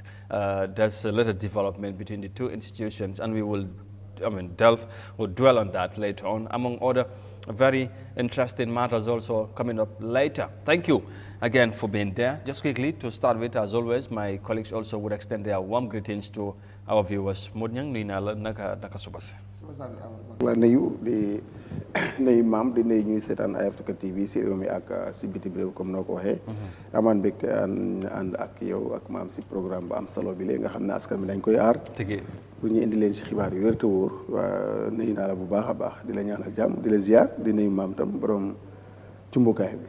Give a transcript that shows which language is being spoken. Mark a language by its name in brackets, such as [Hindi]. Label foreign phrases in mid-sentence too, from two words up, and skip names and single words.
[English] There's a little development between the two institutions, and we will, dwell on that later on, among other very interesting matters also coming up later. Thank you again for being there. Just quickly to start with, as always, my colleagues also would extend their warm greetings to our viewers. [Wolof] Modnyang nuyu naa la naka subas. la nuyu di nuyu maam di nuyu ñuy seetaan ay Africa TV si réew mi ak si bitim réew comme noo ko waxee. amaan mbégte ànd ak yow ak maam si programme bu am solo bi léegi nga xam ne askan bi dañ koy aar. pour ñu indi leen si xibaar yu wér te wóor waa nuyu naa la bu baax a baax di la ñaanal jàmm di la ziar di nuyu maam tam borom cumbukaay bi.